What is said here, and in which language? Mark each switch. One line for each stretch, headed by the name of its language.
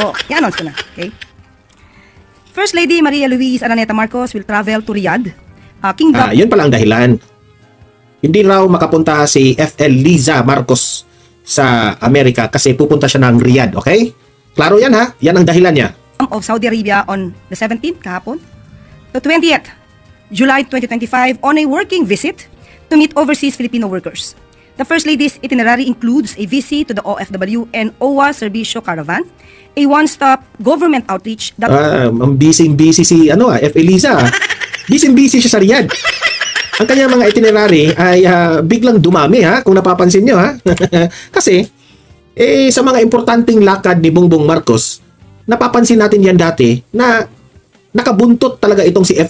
Filipino: i-announce ko na, okay?
English: First Lady Maria Luisa Araneta Marcos will travel to Riyadh.
Filipino: Yun pala ang dahilan. Hindi raw makapunta si FL Liza Marcos sa Amerika kasi pupunta siya ng Riyadh, okay? Klaro yan ha? Yan ang dahilan niya.
English: Of Saudi Arabia on the 17th, kahapon. The 20th, July 2025, on a working visit to meet overseas Filipino workers. The First Lady's itinerary includes a visit to the OFW and OWA Servicio Caravan, a one-stop government outreach that...
Filipino: busy si F. Eliza. Busy siya sa Riyadh. Ang kanyang mga itinerary ay biglang dumami ha, kung napapansin nyo ha. Kasi, sa mga importanteng lakad ni Bongbong Marcos, napapansin natin yan dati na nakabuntot talaga itong si F.